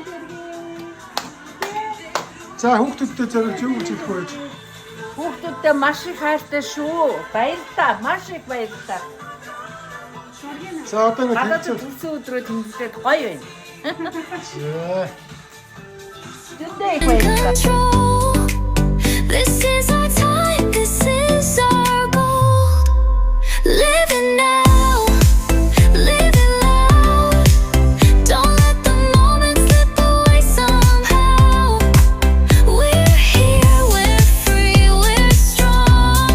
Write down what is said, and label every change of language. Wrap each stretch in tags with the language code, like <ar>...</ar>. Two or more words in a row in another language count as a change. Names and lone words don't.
<mn>За, хүүхдүүдтэй зориулж юу гэж хэлэх вэ? Хүүхдүүдтэй маш их хайртай шүү. Баярлалаа, маш их баярлалаа. За, одоо нэг Гадаад хэлцүү. төрсөн өдрөө тэмдэглээд гоё байна. За. Тэндээ их баярлалаа.</mn> <en>control. This is our time, this is our goal. Living now, living loud. Don't let the moment slip away somehow. We're here, we're free, we're strong.</en>